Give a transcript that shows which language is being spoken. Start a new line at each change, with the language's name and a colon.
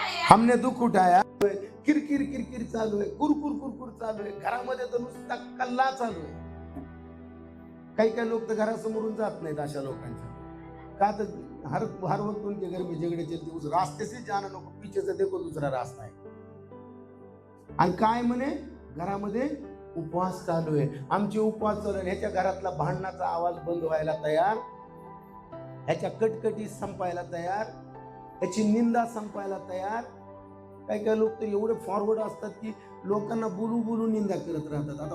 Hindi: हमने दुःख उठाया.
Marathi: किरकिर किरकिर चालू आहे, कुरकुर कुरकुर चालू आहे, घरामध्ये तर नुसता कल्ला चालू आहे. काही काही लोक तर घरासमोरून जात नाहीत अशा लोकांच्या. का तर
Hindi: हर वक्त उनके घर में झगड़े चलते, उस रास्ते से जाना नको, पीछे से देखो दूसरा रास्ता आहे.
Marathi: आणि काय म्हणे? घरामध्ये उपवास चालू आहे, आमचे उपवास चालू आहे. ह्याच्या घरातला भांडणाचा आवाज बंद व्हायला तयार, ह्याच्या कटकटी संपायला तयार, ह्याची निंदा संपायला तयार. काही काही लोक तर एवढे फॉरवर्ड असतात की लोकांना बोलू बोलू निंदा करत राहतात.